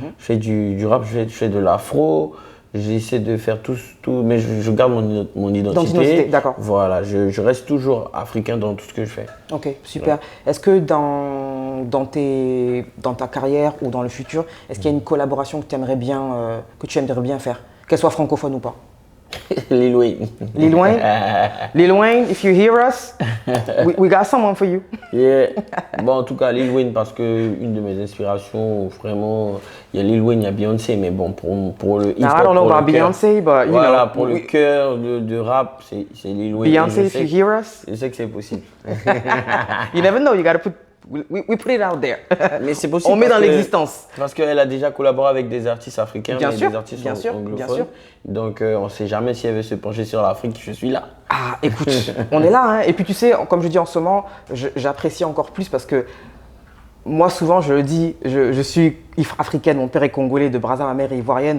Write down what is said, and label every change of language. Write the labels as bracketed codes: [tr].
[fr] Je fais du rap, je fais de l'afro. J'essaie de faire tout, mais je garde mon identité. D'accord. Voilà, je reste toujours africain dans tout ce que je fais. Ok, super. Ouais. Est-ce que dans ta carrière ou dans le futur, est-ce qu'il y a une collaboration que tu aimerais bien faire, qu'elle soit francophone ou pas? Lil Wayne. Lil Wayne? [en] Lil Wayne, if you hear us, we got someone for you. Yeah. [fr] Bon, en tout cas, Lil Wayne, parce que une de mes inspirations, vraiment, il y a Lil Wayne, il y a Beyoncé, mais bon, pour le hip-hop, [en] I don't know about Beyoncé, but you [fr] voilà, [en] know. [fr] Pour le cœur de rap, c'est Lil Wayne. [en] Beyoncé, if you hear us. [fr] Je sais que c'est possible. [en] You never know, you gotta put… We put it out there. [fr] Mais c'est possible. On met dans l'existence. Parce qu'elle a déjà collaboré avec des artistes africains, des artistes anglophones. Bien sûr. Donc on ne sait jamais si elle veut se pencher sur l'Afrique, je suis là. Ah, écoute, on est là. Hein. Et puis tu sais, comme je dis en ce moment, j'apprécie encore plus parce que moi souvent je le dis, je suis africaine, mon père est congolais, de Brazza, ma mère est ivoirienne.